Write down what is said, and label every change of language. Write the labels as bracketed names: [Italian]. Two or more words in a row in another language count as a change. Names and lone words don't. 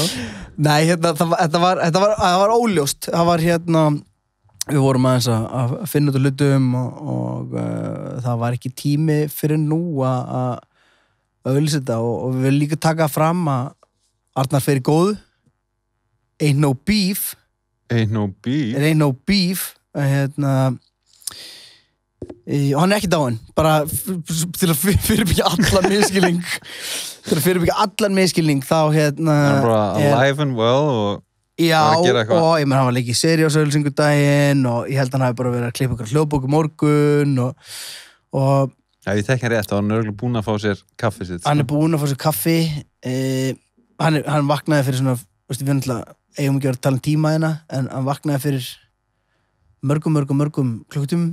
[Icelandic] Nei, þetta var óljóst. Það var við vorum aðeins að finna út á hlutum og það var ekki tími fyrir nú að auglýsa þetta og við viljum líka taka fram að Arnar Freyr góð. [English] Ain't no beef. Ain't no beef. [Icelandic] Og hann er ekki dáinn, bara til að fyrirbyggja allan misskilning þá hann er bara [English] alive and well [Icelandic] og já, og ég menn hann var líka í seriósauðlýsingudaginn og ég held að hann hafi bara verið að klippa ykkur hljóðbók morgun og já, ég þekki hann rétt og hann er örugglega búinn að fá sér kaffi sitt. Hann er búinn að fá sér kaffi hann vaknaði fyrir svona, veistu, við náttúrulega eigum ekki að tala tíma hérna, en hann vaknaði fyrir mörgum klukkutímum.